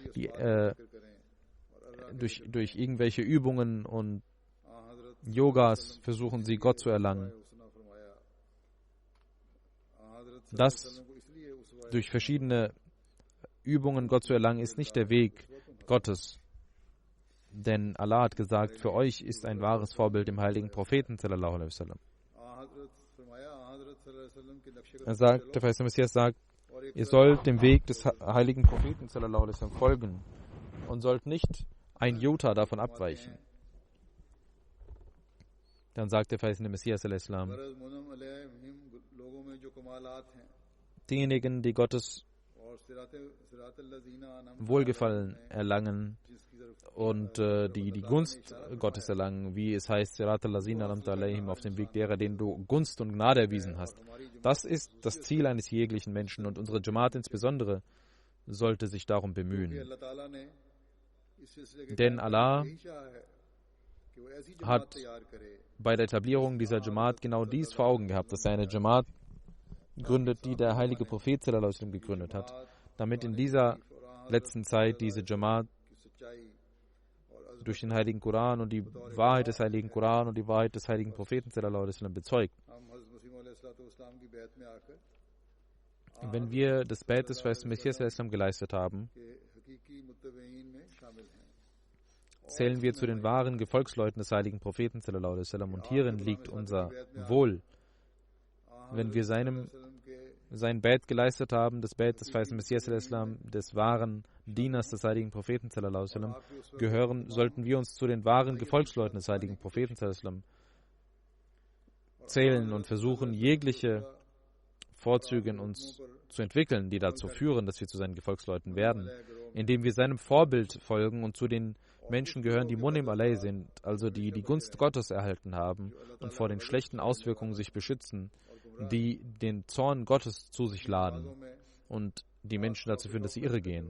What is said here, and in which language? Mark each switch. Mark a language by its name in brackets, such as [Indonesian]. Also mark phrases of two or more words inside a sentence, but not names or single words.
[German] Durch irgendwelche Übungen und Yogas versuchen sie Gott zu erlangen. Das durch verschiedene Übungen Gott zu erlangen, ist nicht der Weg Gottes. Denn Allah hat gesagt, für euch ist ein wahres Vorbild im heiligen Propheten [Arabic] صلى الله عليه وسلم. [German] Er sagt, der verheißene Messias sagt, ihr sollt dem Weg des heiligen Propheten [Arabic] صلى الله عليه وسلم [German] folgen und sollt nicht ein Jota davon abweichen. Dann sagt der verheißene Messias [Arabic] صلى الله عليه وسلم, [German] diejenigen, die Gottes Wohlgefallen erlangen und die Gunst Gottes erlangen, wie es heißt, [Arabic] صراط الذين أنعمت عليهم, [German] auf dem Weg derer, denen du Gunst und Gnade erwiesen hast. Das ist das Ziel eines jeglichen Menschen, und unsere Jamaat insbesondere sollte sich darum bemühen. Denn Allah hat bei der Etablierung dieser Jamaat genau dies vor Augen gehabt, dass er eine Jamaat gründet, die der heilige Prophet [Arabic] صلى الله عليه وسلم [German] gegründet hat, damit in dieser letzten Zeit diese Jamaat durch den heiligen Koran und die Wahrheit des heiligen Koran und die Wahrheit des heiligen Propheten [Arabic] صلى الله عليه وسلم [German] bezeugt. Wenn wir das Bait des Messias [Arabic] صلى الله عليه وسلم [German] geleistet haben, zählen wir zu den wahren Gefolgsleuten des heiligen Propheten [Arabic] صلى الله عليه وسلم [German] und hierin liegt unser Wohl. Wenn wir sein Bait geleistet haben, das Bait des weißen Messias [Arabic] صلى الله عليه وسلم, [German] des wahren Dieners des heiligen Propheten [Arabic] صلى الله عليه وسلم [German] gehören, sollten wir uns zu den wahren Gefolgsleuten des heiligen Propheten [Arabic] صلى الله عليه وسلم [German] zählen und versuchen, jegliche Vorzüge in uns zu entwickeln, die dazu führen, dass wir zu seinen Gefolgsleuten werden, indem wir seinem Vorbild folgen und zu den Menschen gehören, die [Arabic] منعم علي [German] sind, also die die Gunst Gottes erhalten haben und vor den schlechten Auswirkungen sich beschützen, die den Zorn Gottes zu sich laden und die Menschen dazu führen, dass sie irregehen.